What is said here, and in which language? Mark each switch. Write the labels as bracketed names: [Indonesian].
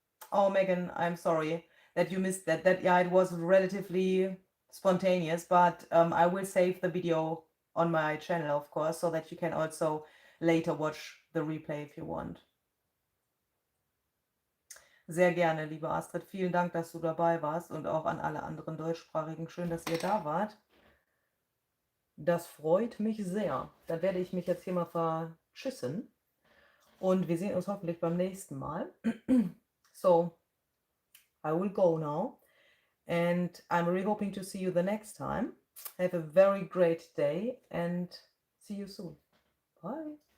[English] Oh, Megan, I'm sorry that you missed that. Yeah, it was relatively spontaneous, but I will save the video on my channel, of course, so that you can also later watch the replay if you want. [German] Sehr gerne, liebe Astrid. Vielen Dank, dass du dabei warst und auch an alle anderen Deutschsprachigen. Schön, dass ihr da wart. Das freut mich sehr. Dann werde ich mich jetzt hier mal vertschüssen und wir sehen uns hoffentlich beim nächsten Mal. [English] So, I will go now. And I'm really hoping to see you the next time. Have a very great day and see you soon. Bye.